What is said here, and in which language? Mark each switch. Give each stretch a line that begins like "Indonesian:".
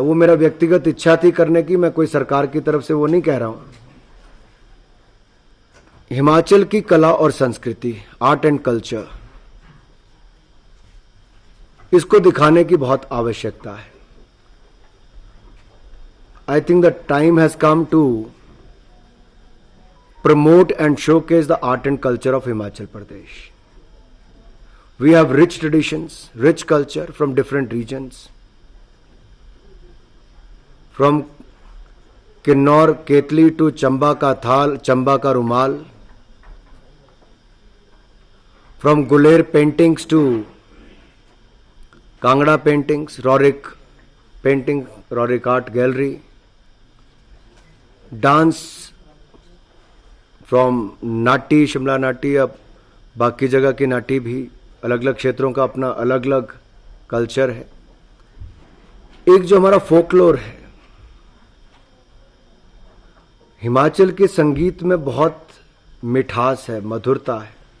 Hindi: वो मेरा व्यक्तिगत इच्छा थी करने की, मैं कोई सरकार की तरफ से वो नहीं कह रहा हूं। हिमाचल की कला और संस्कृति,
English: art and culture,
Hindi: इसको दिखाने की बहुत आवश्यकता है।
English: I think the time has come to promote and showcase the art and culture of Himachal Pradesh. We have rich traditions, rich culture from different regions. From Kinnaur, Ketli to Chamba ka Thal, Chamba ka Rumal. From Guler paintings to Kangra paintings, Rorik painting, Rorik Art Gallery. Dance from
Hindi: नाटी, शिमला नाटी, अब बाकी जगह की नाटी भी, अलग अलग क्षेत्रों का अपना अलग अलग कल्चर है। एक जो हमारा फोकलोर है, हिमाचल के संगीत में बहुत मिठास है, मधुरता है।